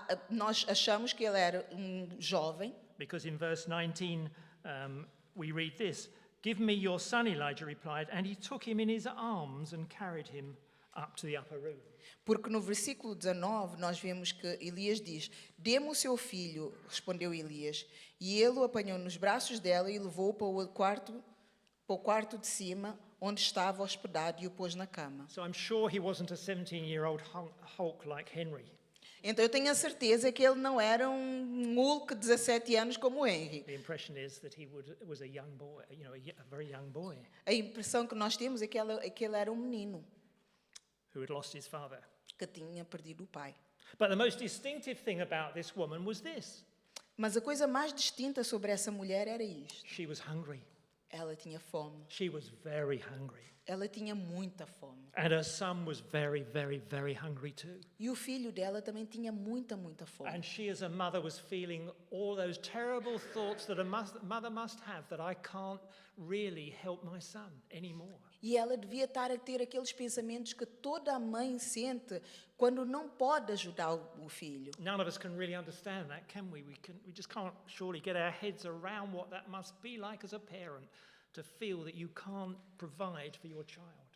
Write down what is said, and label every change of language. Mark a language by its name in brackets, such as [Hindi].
[Portuguese] Nós achamos que ele era um jovem, [English] because in verse 19 we read this. Give me your son, Elijah replied, and he took him in his arms and carried him up to the upper room. [Portuguese] porque no versículo 19 nós vemos que Elias diz: dê-me o seu filho, respondeu Elias, e ele o apanhou nos braços dela e levou-o para o quarto de cima, onde estava hospedado, e o pôs na cama. [English] So I'm sure he wasn't a 17-year-old hulk like Henry. [Portuguese] Então eu tenho a certeza que ele não era um Hulk de 17 anos como o Henry. [English] The impression is that he was a young boy, a very young boy [Portuguese] A impressão que nós temos é que ele era um menino [English] who had lost his father. [Portuguese] que tinha perdido o pai. [English] But the most distinctive thing about this woman was this. [Portuguese] Mas a coisa mais distinta sobre essa mulher era isto. [English] She was hungry. [Portuguese] Ela tinha fome. [English] She was very hungry. [Portuguese] Ela tinha muita fome. [English] And her son was very, very, very hungry too. [Portuguese] E o filho dela também tinha muita fome. [English] And she as a mother was feeling all those terrible thoughts that a mother must have, that I can't really help my son anymore. [Portuguese] E ela devia estar a ter aqueles pensamentos que toda a mãe sente quando não pode ajudar o filho. [English] None of us can really understand that, can we? We just can't surely get our heads around what that must be like as a parent, to feel that you can't provide for your child.